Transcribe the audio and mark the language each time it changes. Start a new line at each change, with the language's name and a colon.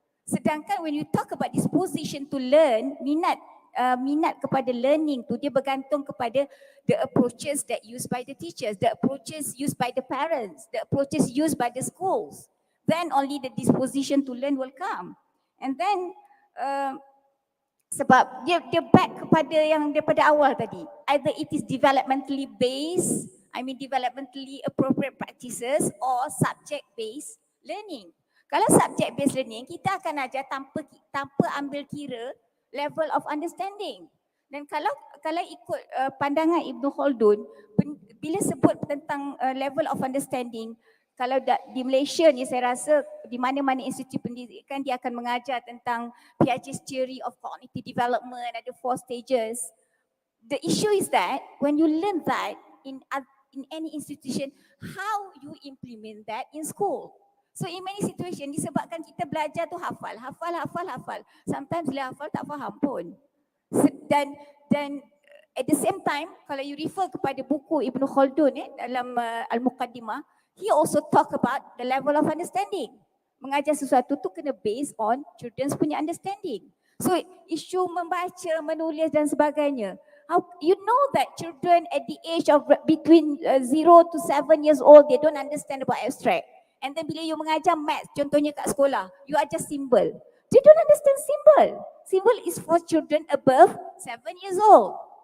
Malay: Sedangkan
English: when you talk about disposition to learn,
Malay: minat kepada
English: learning
Malay: tu dia bergantung kepada
English: the approaches that used by the teachers, the approaches used by the parents, the approaches used by the schools. Then only the disposition to learn will come. And then
Malay: sebab dia
English: back
Malay: kepada yang daripada awal tadi.
English: Either it is developmentally based, developmentally appropriate practices, or subject-based learning.
Malay: Kalau subject-based learning, kita akan ajar tanpa ambil kira
English: level of understanding.
Malay: Dan kalau ikut pandangan Ibn Khaldun, bila sebut tentang
English: level of understanding,
Malay: kalau di Malaysia ni saya rasa di mana-mana institusi pendidikan dia akan mengajar tentang Piaget's theory of cognitive development, ada 4
English: stages. The issue is that when you learn that in any institution, how you implement that in school. So in many situations
Malay: disebabkan kita belajar tu hafal.
English: Sometimes
Malay: bila hafal tak faham pun. Dan
English: at the same time,
Malay: kalau
English: you refer
Malay: kepada buku
English: Ibn Khaldun
Malay: dalam
English: Al-Muqaddimah, he also talk about the level of understanding.
Malay: Mengajar sesuatu tu kena
English: based on children's
Malay: punya
English: understanding.
Malay: So isu membaca, menulis dan sebagainya.
English: How you know that children at the age of between 0 to 7 years old, they don't understand about abstract. And then
Malay: bila
English: you
Malay: mengajar
English: maths,
Malay: contohnya kat sekolah, you ajar
English: symbol. They don't understand symbol. Symbol is for children above 7 years old.